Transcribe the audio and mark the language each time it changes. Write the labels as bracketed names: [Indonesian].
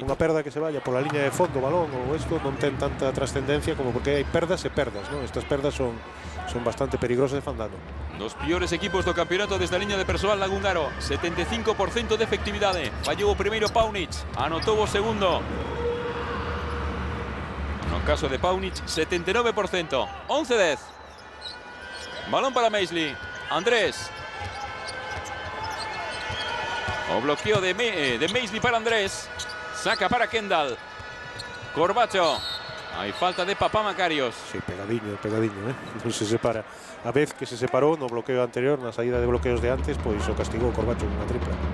[Galician] Unha perda que se vaya pola liña de fondo, balón ou isto non ten tanta trascendencia como porque hai perdas e perdas, ¿no? Estas perdas son bastante peligrosas e fan dano. Dos piores equipos do campeonato desde a liña de persoal Lagungaro. 75% de efectividade. Fallou o primeiro Paunic, anotou o segundo. No caso de Paunic, 79%. 11-10. Balón para Maisley. Andrés. O bloqueo de Maisley para Andrés. Saca para Kendall. Corbacho. [Spanish] Hay falta de Papá Macarios. [Galician] Sí, pegadiño, non se separa. A vez que se separou no bloqueo anterior, na saída de bloqueos de antes, pois o castigou Corbacho unha tripla.